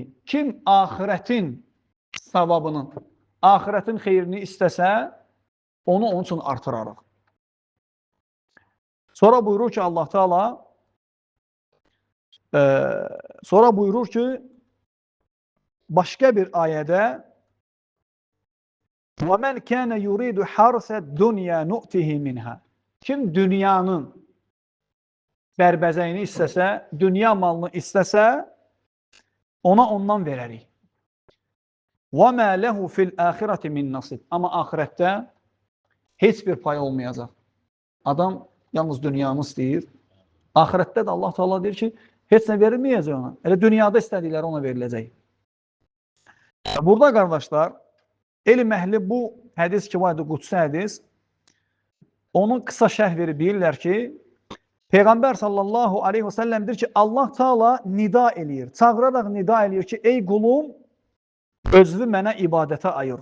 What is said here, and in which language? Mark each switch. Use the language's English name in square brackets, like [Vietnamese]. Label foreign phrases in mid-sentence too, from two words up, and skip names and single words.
[Azerbaijani] Kim axirətin savabının, axirətin xeyrini istəsə, onu onun üçün artırarıq. Sonra buyurur ki, Allah Teala başqa bir ayədə [Arabic] وَمَنْ كَانَ يُرِيدُ حَرْسَ الدُّنْيَا نُؤْتِهِ مِنْهَا. [Azerbaijani] Kim dünyanın bərbəzəyini istəsə, dünya malını istəsə, ona ondan verərik. [Arabic] وَمَا لَهُ فِي الْآخِرَةِ مِنْ نَصِبٍ. [Azerbaijani] Amma axirətdə heç bir pay olmayacaq. Adam yalnız dünyanı istəyir. Axirətdə də Allah Teala deyir ki, heç nə verilməyəcək ona. Elə dünyada istədikləri ona veriləcək. Burada qardaşlar, elm əhli bu hədis ki, vardı, qudsi hədis, onun qısa şərh verib deyirlər ki, Peyğəmbər [Arabic] صلى الله عليه وسلم [Azerbaijani] deyir ki, Allah Teala nida eləyir, çağıraraq nida eləyir ki, ey qulum, özlü mənə ibadətə ayır.